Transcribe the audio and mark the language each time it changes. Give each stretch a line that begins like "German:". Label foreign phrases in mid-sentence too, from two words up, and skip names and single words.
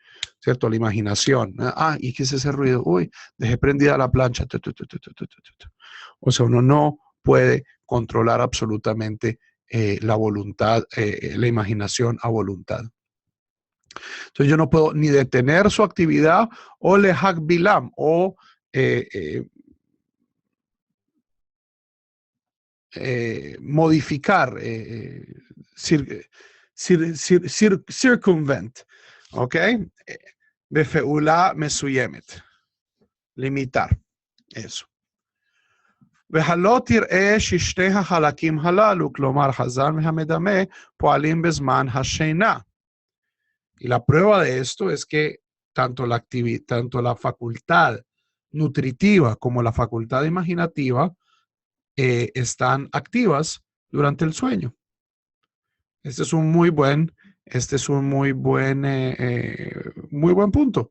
Spanish: La imaginación. ¿Y qué es ese ruido? Uy, dejé prendida la plancha. O sea, uno no puede controlar absolutamente la voluntad, la imaginación a voluntad. Entonces yo no puedo ni detener su actividad o
Hebrew: lehak bilam
Spanish: o modificar, circumvent, ¿ok?
Hebrew: Befeula mesuyemet,
Spanish: limitar, eso.
Hebrew: והלא תראה ששתי החלקים הללו, כלומר חזן והמדמה, פועלים בזמן השינה.
Spanish: Y la prueba de esto es que tanto la facultad nutritiva como la facultad imaginativa están activas durante el sueño. Este es un muy buen punto.